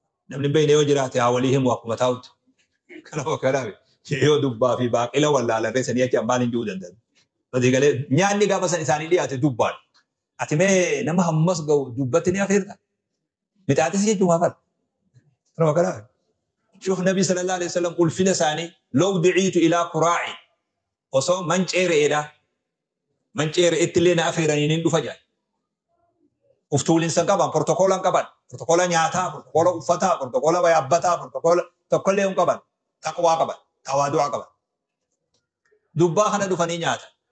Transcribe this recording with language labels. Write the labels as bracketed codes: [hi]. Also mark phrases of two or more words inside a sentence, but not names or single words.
[om] Namni hin beekne yoo jiraate haa walii himu akkuma taa'utti. Kanaaf, kanaaf yoo dubbaa fi baaqila wallaalan reessanii jecha maal hin jiru danda'an? Ati galee nyaanni gaafa san isaanii dhiyaate dubbaan. Ati mee nama hammas ga'u dubbatti ni afeerta? Mixaaxis jechuun maa fara? Kanaaf, kanaaf. Shuuf Nabi [ar] صلى الله عليه وسلم [om] ulfina isaanii, [ar] "لو دعيت إلى قراع." [om] Osoo mancee re'eedha. Mancee re'eetti illee na afeeranii nin dhufa jaan. Uf tuulinsa hin qaban, protokoola hin qaban. Protokoola nyaataa, protokoola uffataa, protokoola yaabbataa, protokoola tokkollee hin qaban. Taqwaa qaban, tawaadu'aa qaban. Dubbaa kana dhufanii nyaatan.